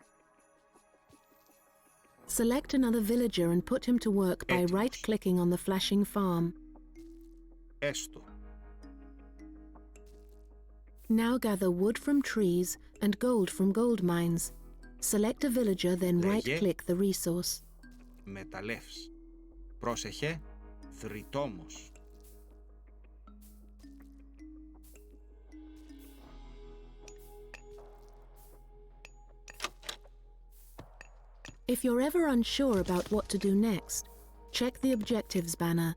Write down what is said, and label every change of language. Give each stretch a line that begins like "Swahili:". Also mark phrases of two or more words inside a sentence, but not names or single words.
English: Select another villager and put him to work by
Greek: Έτοιμος.
English: right-clicking on the flashing farm.
Greek: Έστω.
English: Now gather wood from trees and gold from gold mines. Select a villager, then
Greek: Λέγε.
English: right-click the resource.
Greek: Μεταλλεύς. Πρόσεχε. Θρητόμος.
English: If you're ever unsure about what to do next, check the Objectives banner.